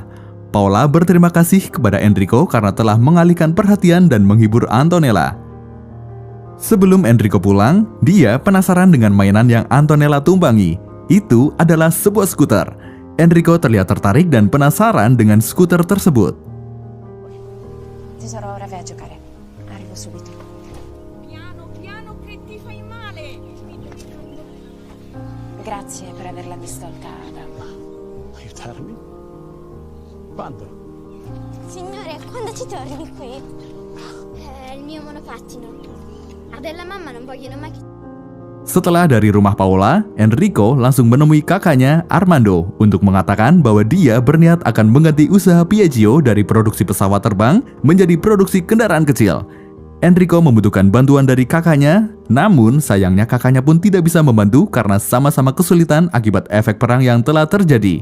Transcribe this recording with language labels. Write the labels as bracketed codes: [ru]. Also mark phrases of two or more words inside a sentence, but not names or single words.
[id] Paula berterima kasih kepada Enrico karena telah mengalihkan perhatian dan menghibur Antonella. Sebelum Enrico pulang, dia penasaran dengan mainan yang Antonella tumpangi. Itu adalah sebuah skuter. Enrico terlihat tertarik dan penasaran dengan skuter tersebut. [it] Tesoro, ora vai a giocare. Arrivo subito. Piano, piano che ti fai male. Grazie per averla distolta, papà. Aiutarmi? Quando? Signore, quando ci torni qui? È il mio monopattino. Della mamma non vogliono mai che... [id] Setelah dari rumah Paula, Enrico langsung menemui kakaknya Armando untuk mengatakan bahwa dia berniat akan mengganti usaha Piaggio dari produksi pesawat terbang menjadi produksi kendaraan kecil. Enrico membutuhkan bantuan dari kakaknya, namun sayangnya kakaknya pun tidak bisa membantu karena sama-sama kesulitan akibat efek perang yang telah terjadi.